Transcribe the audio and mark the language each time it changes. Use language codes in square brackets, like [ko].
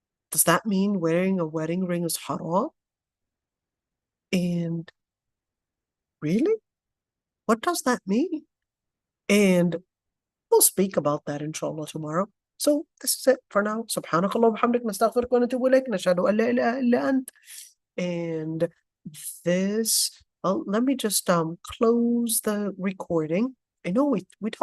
[en] Does that mean wearing a wedding ring is haram? And really? What does that mean? And we'll speak about that inshallah tomorrow. So this is it for now. [ar] سبحانك اللهم وبحمدك نستغفرك ونتوب إليك نشهد أن لا إله إلا أنت. [en] And this, let me just close the recording. I know we talked